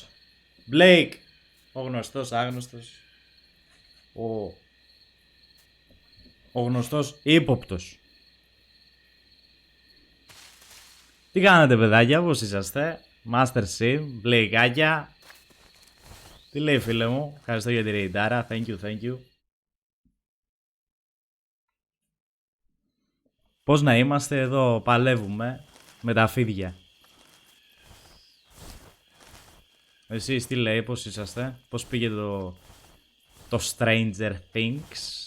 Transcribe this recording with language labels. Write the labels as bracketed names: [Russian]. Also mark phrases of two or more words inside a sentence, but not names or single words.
[Greek] Blake. Ο γνωστός, άγνωστος. Ο γνωστός ύποπτος. Τι κάνετε παιδάκια, πώς είσαστε? Master Sim, Blakeάκια. Τι λέει φίλε μου? Ευχαριστώ για τη ρεϊντάρα. [English] Thank you, thank you. [Greek] Πώς να είμαστε εδώ, παλεύουμε με τα φίδια. Εσείς τι λέει, πώς είσαστε? Πώς πήγε το Stranger Things?